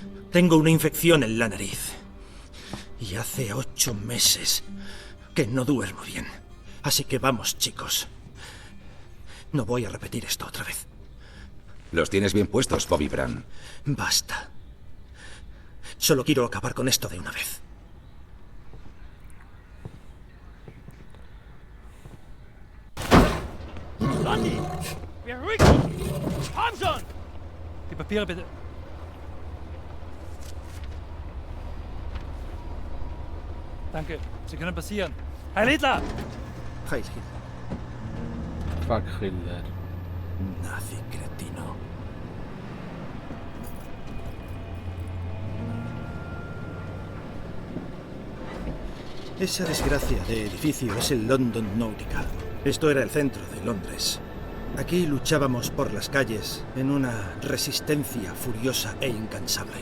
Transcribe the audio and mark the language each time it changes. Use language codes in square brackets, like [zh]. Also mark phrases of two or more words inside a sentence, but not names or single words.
[es] Tengo una infección en la nariz. Y hace 8 meses que no duermo bien. Así que vamos, chicos. No voy a repetir esto otra vez. Los tienes bien puestos, Bobby Brown. Basta. Solo quiero acabar con esto de una vez. Blondie! [de] Beruhigt! Komm schon! Die Papiere bitte. Danke. Sie können passieren. Herr Littler! Heil Hitler. [en] Fuck Hitler. [es] Nazi cretino. Esa desgracia de edificio es el London Nautical. Esto era el centro de Londres. Aquí luchábamos por las calles en una resistencia furiosa e incansable.